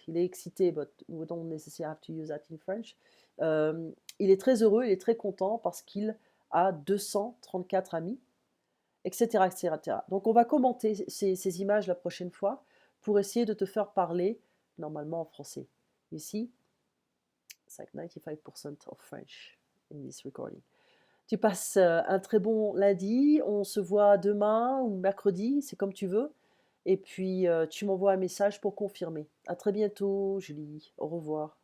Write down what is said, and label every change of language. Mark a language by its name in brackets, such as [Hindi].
[French] Il est excité, [English] but we don't necessarily have to use that in French. [French] Il est très heureux, il est très content parce qu'il a 234 amis, etc., etc. Donc on va commenter ces images la prochaine fois pour essayer de te faire parler normalement en français. Ici, [English] it's like 95% of French in this recording. [French] Tu passes un très bon lundi, on se voit demain ou mercredi, c'est comme tu veux. Et puis tu m'envoies un message pour confirmer. À très bientôt, Julie. Au revoir.